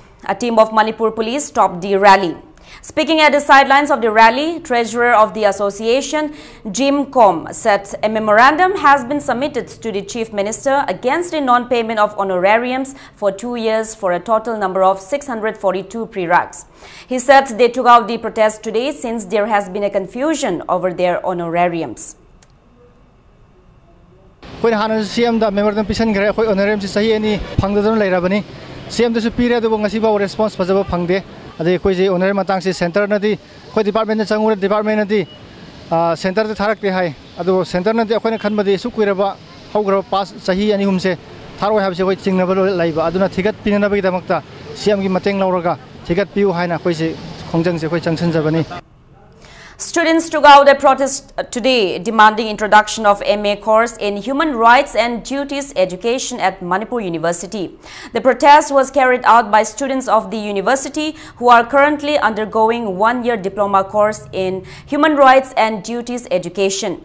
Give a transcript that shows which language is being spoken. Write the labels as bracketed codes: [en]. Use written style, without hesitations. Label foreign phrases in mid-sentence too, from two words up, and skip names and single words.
[en] A team of Manipur police stopped the rally. Speaking at the sidelines of the rally, Treasurer of the association, Jim Com, said a memorandum has been submitted to the Chief Minister against the non-payment of honorariums for 2 years for a total number of 642 pre-rugs. He said they took out the protest today since there has been a confusion over their honorariums. [mni] CM da memorandum pisan gre khoi honorarium si sahi ani phangdadon lairabani CM da su pire do ngasi ba response phajaba phangde ade khoi je honorarium matang si center na di khoi department na changure department na di center da tharak te hai ado center na di khoi na khanba de su kuiraba haugra pass sahi ani humse tharoi habse khoi chingna ba laiba aduna thigat pinana ba gi damakta CM gi mateng lauraga thigat piu haina khoi se khongjang se khoi changsan jabani. [en] Students took out a protest today demanding introduction of MA course in Human Rights and Duties Education at Manipur University. The protest was carried out by students of the university who are currently undergoing one-year diploma course in Human Rights and Duties Education.